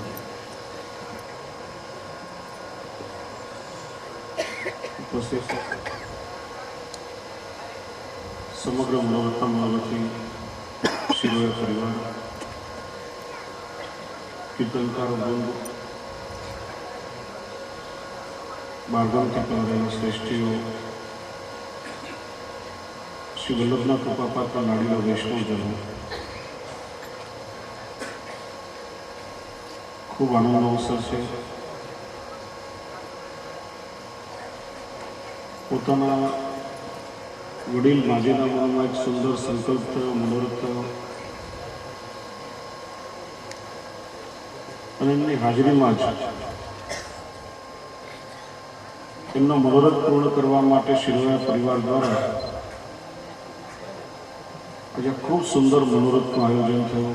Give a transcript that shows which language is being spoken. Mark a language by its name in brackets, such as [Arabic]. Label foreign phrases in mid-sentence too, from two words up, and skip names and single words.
[Gujarati] ઉપસ્થિત સમગ્ર મનોરથમાવતી શિરોય પરિવાર, કીર્તનકાર વૃંદ, बारगामથી પધારેલા શ્રેષ્ઠીઓ, શ્રી વલ્લભના કૃપાપાત્ર નાડીલા વૈષ્ણવજનો, ખૂબ આનંદનો અવસર છે. પોતાના વડીલ માજીના મનમાં એક સુંદર સંકલ્પ થયો, મનોરથ થયો અને એમની હાજરીમાં જ એમનો મનોરથ પૂર્ણ કરવા માટે શિરોયા પરિવાર દ્વારા આજે ખૂબ સુંદર મનોરથનું આયોજન થયું.